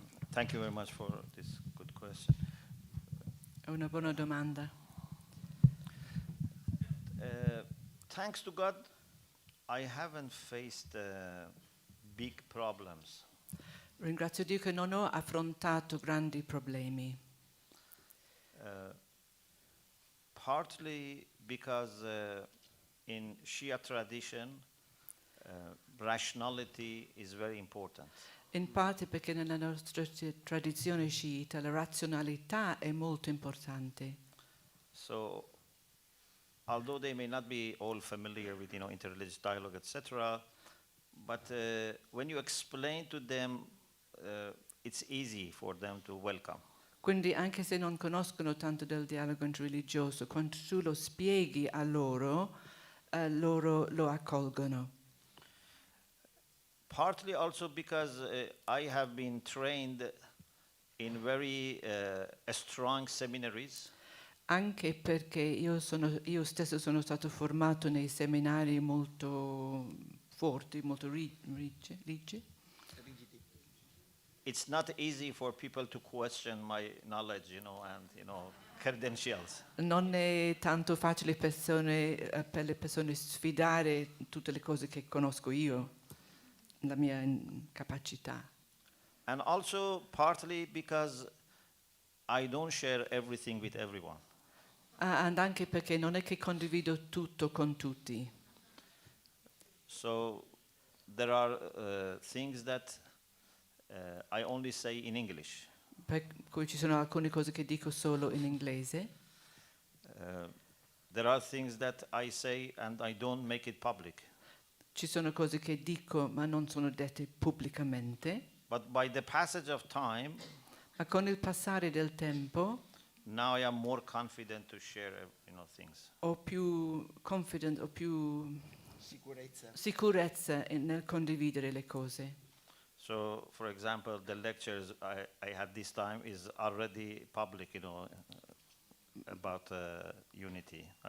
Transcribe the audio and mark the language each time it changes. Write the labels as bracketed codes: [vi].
[en] Thank you very much for this good question. [it] È una buona domanda. [en] Thanks to God, I haven't faced big problems. [it] Ringrazio Dio che non ho affrontato grandi problemi. [en] Partly because in Shia tradition, rationality is very important. [it] In parte perché nella nostra tradizione sciita la razionalità è molto importante. [en] So, although they may not be all familiar with, interreligious dialogue, etc., but when you explain to them, it's easy for them to welcome. [it] Quindi anche se non conoscono tanto del dialogo interreligioso, quando tu lo spieghi a loro, loro lo accolgono. [en] Partly also because I have been trained in very strong seminaries. [it] Anche perché io stesso sono stato formato nei seminari molto forti, molto rigidi. [en] It's not easy for people to question my knowledge, and credentials. [it] Non è tanto facile per le persone sfidare tutte le cose che conosco io, la mia capacità. [en] And also partly because I don't share everything with everyone. And [it] anche perché non è che condivido tutto con tutti. [en] So there are things that I only say in English. [it] Per cui ci sono alcune cose che dico solo in inglese. [en] There are things that I say and I don't make it public. [it] Ci sono cose che dico ma non sono dette pubblicamente. [en] But by the passage of time, [it] ma con il passare del tempo, [en] now I am more confident to share, things. [it] Ho più confident, ho più sicurezza nel condividere le cose. [en] So, for example, the lectures I had this time is already public, about unity.